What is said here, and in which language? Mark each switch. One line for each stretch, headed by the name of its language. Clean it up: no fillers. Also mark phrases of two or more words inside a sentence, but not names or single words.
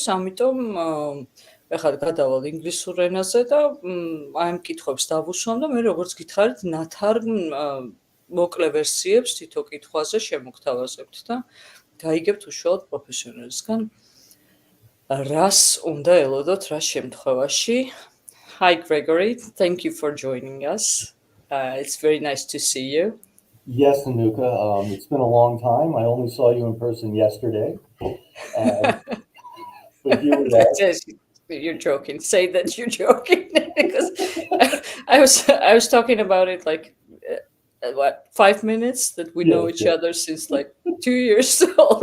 Georgian: ამიტომ ეხლა გადავალ ინგლისურ ენაზე და აი ამ კითხვებს დავუსვამ და მე როგორც გითხარით, ნათარგმ მოკლე ვერსიებს თითო კითხვაზე შემოგთავაზებთ და გაიგებთ უშუალოდ პროფესიონალისგან რას უნდა ელოდოთ რა შემთხვევაში.
English: Hi Gregory, thank you for joining us. It's very nice to see you. Yes, Nинука. It's been a long time. I only saw you in person yesterday. But you were there. You're joking. Say that you're joking because I was talking about it like 5 minutes that we know each other since like 2 years already.